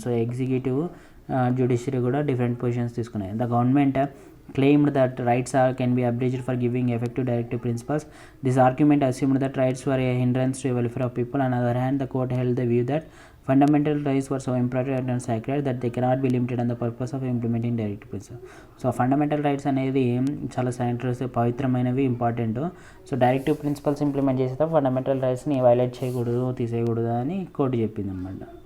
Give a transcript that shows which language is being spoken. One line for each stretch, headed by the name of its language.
Telugu: So executive judiciary కూడా different positions తీసుకున్నాయి.
English: The government claimed that rights can be abridged for giving effect to directive principles. This argument assumed that rights were a hindrance to the welfare of people. On the other hand, the court held the view that fundamental rights were so important and sacred that they cannot be limited on the purpose of implementing directive principles.
Telugu: So fundamental rights అనేది చాలా scientist పవిత్రమైనవి, important. So directive principles implement చేసేటప్పుడు fundamental రైట్స్ని violate చేయకూడదు, తీసేయకూడదు అని court చెప్పింది అనమాట.